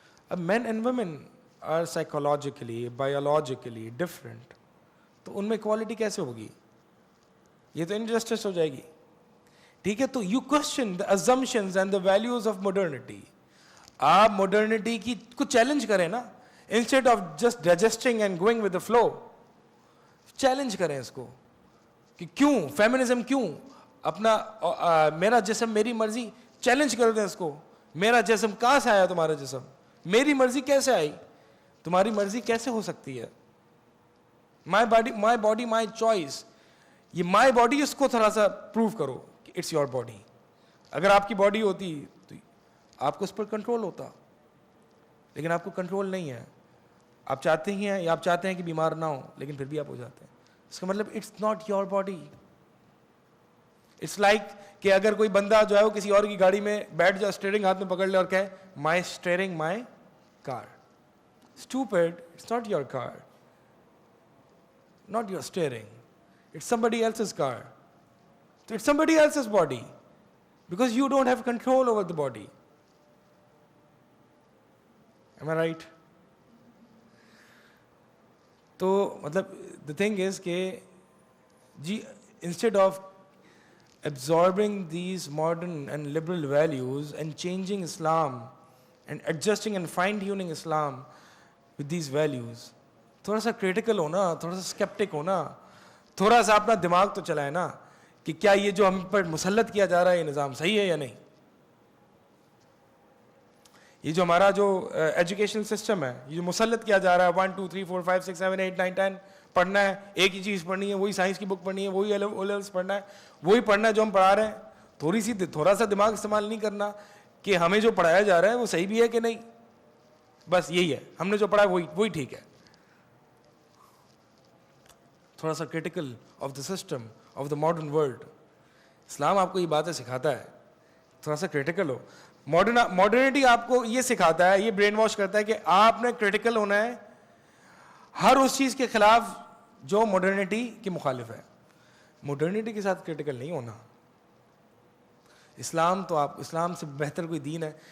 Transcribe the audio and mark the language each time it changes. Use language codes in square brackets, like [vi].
[ur] اب [en] men and women are psychologically, biologically different, [ur] تو ان میں ایکوالٹی کیسے ہوگی؟ یہ تو انجسٹس ہو جائے گی. ٹھیک ہے, [en] تو you question the assumptions and the values of modernity. [ur] آپ ماڈرنٹی کی کو چیلنج کریں نا, [en] Instead of just digesting and going with the flow. [ur] Challenge کریں اس کو کہ کیوں فیمنزم, کیوں اپنا میرا جسم میری مرضی, چیلنج کر دیں اس کو. میرا جسم کہاں سے آیا تمہارا جسم؟ میری مرضی کیسے آئی؟ تمہاری مرضی کیسے ہو سکتی ہے؟ [en] My body my choice. [ur] یہ مائی باڈی, اس کو تھوڑا سا پروو کرو کہ [en] It's your body. [ur] اگر آپ کی باڈی ہوتی تو آپ کو اس پر کنٹرول ہوتا, لیکن آپ کو کنٹرول نہیں ہے. آپ چاہتے ہی ہیں, یا آپ چاہتے ہیں کہ بیمار نہ ہو, لیکن پھر بھی آپ ہو جاتے ہیں. اس کا مطلب [en] It's not your body. [ur] It's like کہ اگر کوئی بندہ جو ہے وہ کسی اور کی گاڑی میں بیٹھ جائے, اسٹیئرنگ ہاتھ میں پکڑ لے اور کہے [en] My steering my car. Stupid, it's not your car, not your steering, it's somebody else's car. So it's somebody else's body because you don't have control over the body. Am I right? [ur] تو مطلب [en] the thing is [ur] کہ جی [en] instead of absorbing these modern and liberal values and changing Islam and adjusting and fine-tuning Islam with these values, [ur] تھوڑا سا critical ہونا, تھوڑا سا skeptic ہونا, تھوڑا سا اپنا دماغ تو چلائے نا کہ کیا یہ جو ہم پر مسلط کیا جا رہا ہے یہ نظام صحیح ہے یا نہیں. یہ جو ہمارا جو ایجوکیشنل سسٹم ہے, یہ جو مسلط کیا جا رہا ہے 1 2 3 4 5 6 7 8 9 10 پڑھنا ہے, ایک ہی چیز پڑھنی ہے, وہی سائنس کی بک پڑھنی ہے, وہی او لیولس پڑھنا ہے, وہی پڑھنا ہے جو ہم پڑھا رہے ہیں. تھوڑا سا دماغ استعمال نہیں کرنا کہ ہمیں جو پڑھایا جا رہا ہے وہ صحیح بھی ہے کہ نہیں. بس یہی ہے, ہم نے جو پڑھا ہے وہی ٹھیک ہے. تھوڑا سا [en] Critical of the system of the modern world. [ur] اسلام آپ کو یہ باتیں سکھاتا ہے, تھوڑا سا کرٹیکل ہو. ماڈرنٹی آپ کو یہ سکھاتا ہے, یہ برین واش کرتا ہے کہ آپ نے کرٹیکل ہونا ہے ہر اس چیز کے خلاف جو ماڈرنٹی کے مخالف ہے. ماڈرنٹی کے ساتھ کرٹیکل نہیں ہونا. اسلام سے بہتر کوئی دین ہے.